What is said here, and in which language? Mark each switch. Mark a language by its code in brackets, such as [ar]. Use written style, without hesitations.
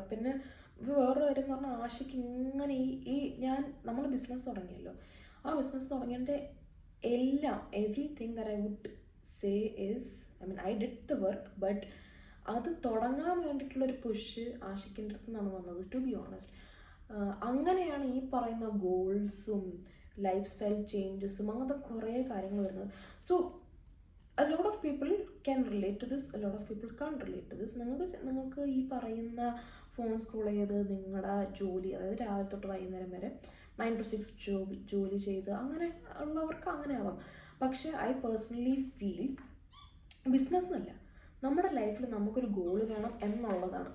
[ml] പിന്നെ വേറൊരു കാര്യം എന്ന് പറഞ്ഞാൽ ആഷിക്ക് ഇങ്ങനെ നമ്മൾ ബിസിനസ് തുടങ്ങിയല്ലോ, ആ ബിസിനസ് തുടങ്ങിയതിൻ്റെ എല്ലാം [en] everything that I would say is, I did the work, but [ml] അത് തുടങ്ങാൻ വേണ്ടിയിട്ടുള്ളൊരു പുഷ് ആഷിക്കിൻ്റെ അടുത്ത് നിന്നാണ് വന്നത്, [en] To be honest. [ml] അങ്ങനെയാണ് ഈ പറയുന്ന ഗോൾസും ലൈഫ് സ്റ്റൈൽ ചേഞ്ചസും അങ്ങനത്തെ കുറേ കാര്യങ്ങൾ വരുന്നത്. [en] So a lot of people can relate to this, a lot of people can't relate to this. [ml] നിങ്ങൾക്ക് ഈ പറയുന്ന ഫോൺ സ്ക്രോൾ ചെയ്ത് നിങ്ങളുടെ ജോലി, അതായത് രാവിലെ തൊട്ട് വൈകുന്നേരം വരെ 9 to 6 ജോലി ചെയ്ത് അങ്ങനെ ഉള്ളവർക്ക് അങ്ങനെ ആവാം. പക്ഷേ [en] I personally feel [ml] ബിസിനസ് എന്നല്ല, നമ്മുടെ ലൈഫിൽ നമുക്കൊരു ഗോൾ വേണം എന്നുള്ളതാണ്.